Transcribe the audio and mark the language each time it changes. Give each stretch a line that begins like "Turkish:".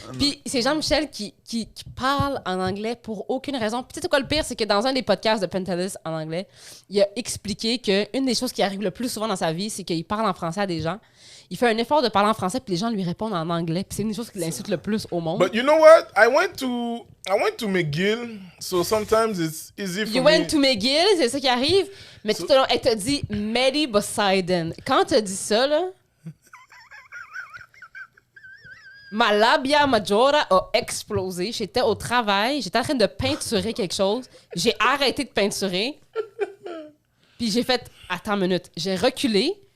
French: Puis c'est Jean-Michel qui parle en anglais pour aucune raison. Puis tu sais quoi le pire, c'est que dans un des podcasts de Pentelis en anglais, il a expliqué qu'une des choses qui arrive le plus souvent dans sa vie, c'est qu'il parle en français à des gens. Il fait un effort de parler en français, puis les gens lui répondent en anglais. Puis c'est une des choses qui l'insulte le plus au monde.
English: But you know what? I went to McGill, so sometimes it's easy for me. You went to McGill,
French: c'est ça qui arrive. Mais tout le long, elle t'a dit Medi Poseidon. Quand t'as dit ça, là... Ma labia majora a explosé. J'étais au travail, j'étais en train de peinturer quelque chose. J'ai arrêté de peinturer. Puis j'ai fait attends une minute. J'ai reculé.